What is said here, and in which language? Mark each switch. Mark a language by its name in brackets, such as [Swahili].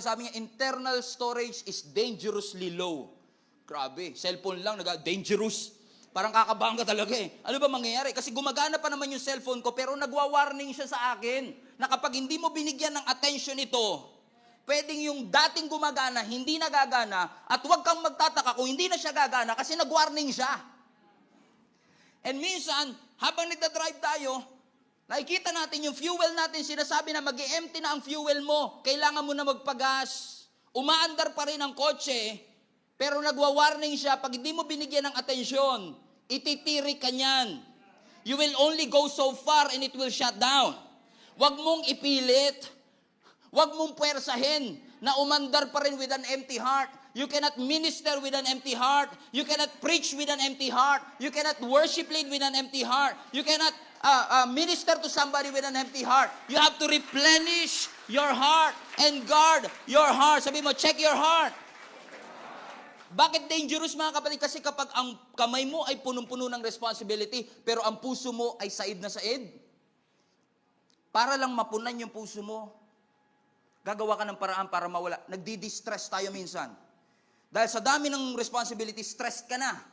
[Filipino] Sabi niya, [English] internal storage is dangerously low. [Filipino] Grabe, cellphone lang, dangerous. Parang kakabahan ka talaga eh. Ano ba mangyayari? Kasi gumagana pa naman yung cellphone ko pero nagwa-warning siya sa akin na kapag hindi mo binigyan ng attention ito, pwedeng yung dating gumagana, hindi nagagana at huwag kang magtataka kung hindi na siya gagana kasi nag-warning siya. And minsan, habang nagdadrive tayo, nakikita natin yung fuel natin, sinasabi na mag-e-empty na ang fuel mo. Kailangan mo na magpagas. Umaandar pa rin ang kotse, pero nagwa-warning siya, pag hindi mo binigyan ng atensyon, ititirik ka niyan. [English] You will only go so far and it will shut down. [Filipino] Huwag mong ipilit. Huwag mong puwersahin na umandar pa rin [English] with an empty heart. You cannot minister with an empty heart. You cannot preach with an empty heart. You cannot worship lead with an empty heart. You cannot minister to somebody with an empty heart. You have to replenish your heart and guard your heart. [Filipino] Sabi mo, [English] check your heart. [Filipino] Bakit dangerous mga kapatid? Kasi kapag ang kamay mo ay punong-puno ng responsibility, pero ang puso mo ay said na said, para lang mapunan yung puso mo, gagawa ka ng paraan para mawala. Nagdi-distress tayo minsan. Dahil sa dami ng responsibility, stressed ka na.